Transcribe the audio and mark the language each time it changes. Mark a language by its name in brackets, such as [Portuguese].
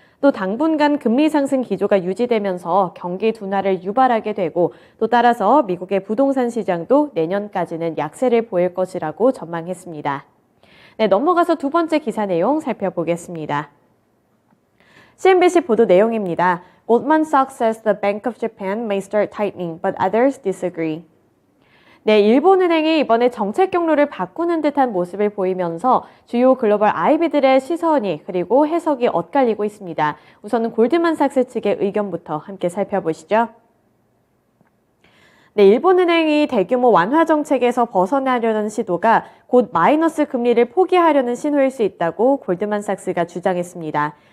[Korean] 또 당분간 금리 상승 기조가 유지되면서 경기 둔화를 유발하게 되고 또 따라서 미국의 부동산 시장도 내년까지는 약세를 보일 것이라고 전망했습니다. 네, 넘어가서 두 번째 기사 내용 살펴보겠습니다. CNBC 보도 내용입니다. [English] Goldman Sachs says the Bank of Japan may start tightening, but others disagree. [Korean] 네, 일본은행이 이번에 정책 경로를 바꾸는 듯한 모습을 보이면서 주요 글로벌 IB들의 시선이 그리고 해석이 엇갈리고 있습니다. 우선은 골드만삭스 측의 의견부터 함께 살펴보시죠. 네, 일본은행이 대규모 완화 정책에서 벗어나려는 시도가 곧 마이너스 금리를 포기하려는 신호일 수 있다고 골드만삭스가 주장했습니다.